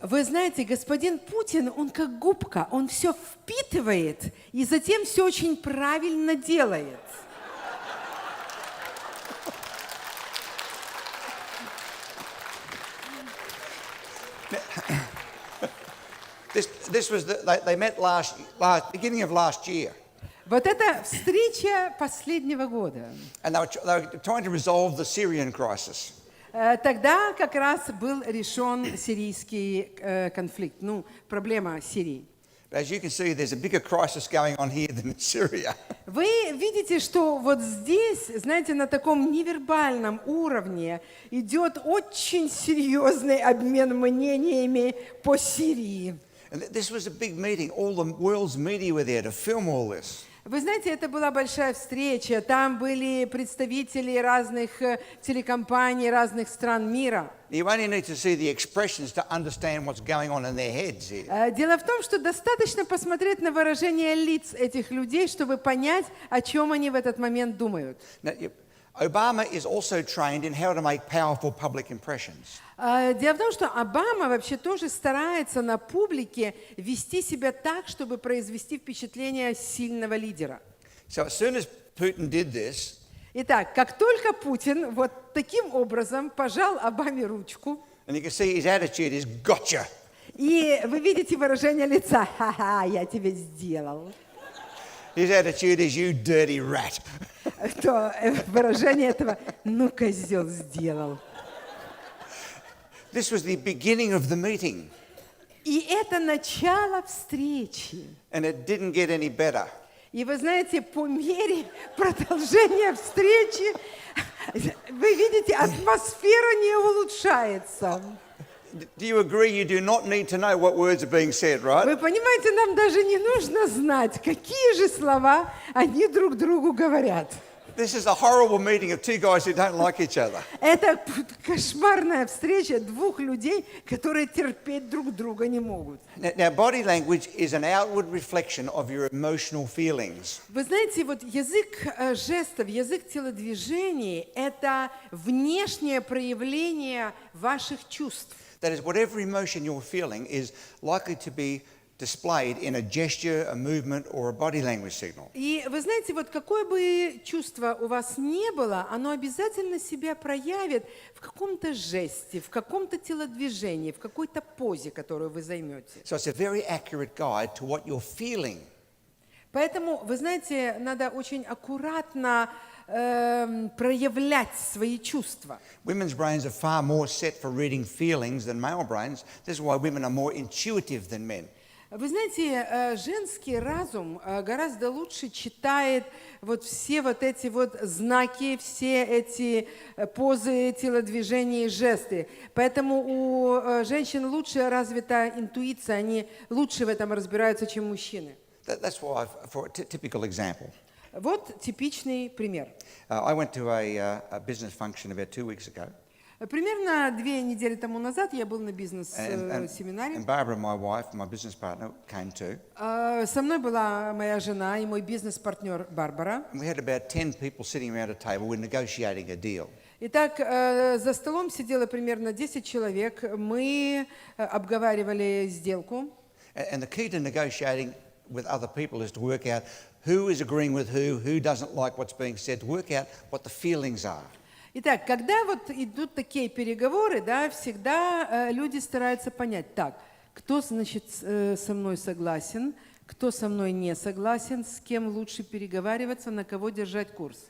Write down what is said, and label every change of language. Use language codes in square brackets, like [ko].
[ru] Вы знаете, господин Путин, он как губка, он все впитывает и затем все очень правильно делает. [en] This was they met beginning of last year, [ru] Вот это встреча последнего года. [en] and they were trying to resolve the Syrian crisis. [ru] Тогда как раз был решен сирийский конфликт, проблема Сирии. [en] But as you can see, there's a bigger crisis going on here than in Syria. [ru] Вы видите, что вот здесь, знаете, на таком невербальном уровне идет очень серьезный обмен мнениями по Сирии. [en] And this was a big meeting. All the world's media were there to film all this. [ru] Вы знаете, это была большая встреча. Там были представители разных телекомпаний, разных стран мира. [en] You only need to see the expressions to understand what's going on in their heads here. [ru] Дело в том, что достаточно посмотреть на выражение лиц этих людей, чтобы понять, о чем они в этот момент думают. [en] Now, Obama is also trained in how to make powerful public impressions. [ru] Дело в том, что Обама вообще тоже старается на публике вести себя так, чтобы произвести впечатление сильного лидера. [en] So as soon as Putin did this, [ru] Итак, как только Путин вот таким образом пожал Обаме ручку, [en] and you can see his attitude is gotcha. [ru] и вы видите выражение лица, ха-ха, я тебе сделал, [en] His attitude is you dirty rat. [ru] то выражение этого, ну, козел сделал. [en] This was the beginning of the meeting, [ru] И это начало встречи. [en] and it didn't get any better. [ru] И вы знаете, по мере продолжения встречи, вы видите, атмосфера не улучшается. [en] Do you agree you do not need to know what words are being said, right? [ru] Вы понимаете, нам даже не нужно знать, какие же слова они друг другу говорят. [en] This is a horrible meeting of two guys who don't like each other. [ru] Это кошмарная встреча двух людей, которые терпеть друг друга не могут. [en] Now, body language is an outward reflection of your emotional feelings. [ru] Вы знаете, вот язык жестов, язык телодвижений – это внешнее проявление ваших чувств. [en] That is, whatever emotion you're feeling is likely to be displayed in a gesture, a movement, or a body language signal. [ru] И вы знаете, вот какое бы чувство у вас не было, оно обязательно себя проявит в каком-то жесте, в каком-то телодвижении, в какой-то позе, которую вы займете. [en] So it's a very accurate guide to what you're feeling. [ru] Поэтому, вы знаете, надо очень аккуратно проявлять свои чувства. [en] Women's brains are far more set for reading feelings than male brains. This is why women are more intuitive than men. [ru] Вы знаете, женский разум гораздо лучше читает вот все вот эти вот знаки, все эти позы, телодвижения и жесты. Поэтому у женщин лучше развита интуиция, они лучше в этом разбираются, чем мужчины. [en] That's why, for a typical example, [ru] Вот типичный пример. [en] I went to a business function about 2 weeks ago. [ru] Примерно 2 недели тому назад я был на бизнес-семинаре. [en] And Barbara, my wife, my business partner, came too. [ru] Со мной была моя жена и мой бизнес-партнер Барбара. [en] And we had about 10 people sitting around a table. We're negotiating a deal. [ru] Итак, за столом сидело примерно 10 человек. Мы обговаривали сделку. [en] And the key to negotiating with other people is to work out who is agreeing with who doesn't like what's being said, to work out what the feelings are. [ru] Итак, когда вот идут такие переговоры, да, всегда люди стараются понять, так, кто, значит, со мной согласен, кто со мной не согласен, с кем лучше переговариваться, на кого держать курс.